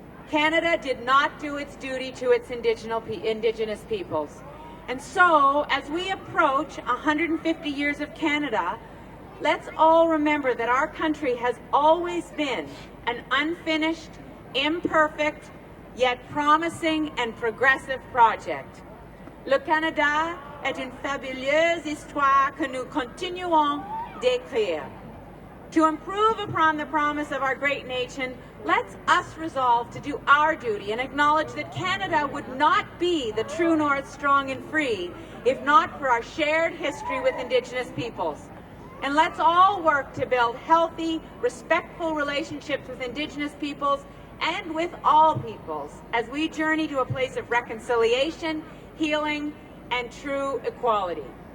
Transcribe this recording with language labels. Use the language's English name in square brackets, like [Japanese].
[English] Canada did not do its duty to its Indigenous peoples. And so, as we approach 150 years of Canada, let's all remember that our country has always been an unfinished, imperfect, yet promising and progressive project. [French] Le Canada est une fabuleuse histoire que nous continuons d'écrire. [English] To improve upon the promise of our great nation, let's us resolve to do our duty and acknowledge that Canada would not be the true north, strong and free, if not for our shared history with Indigenous peoples. And let's all work to build healthy, respectful relationships with Indigenous peoples and with all peoples as we journey to a place of reconciliation, healing, and true equality.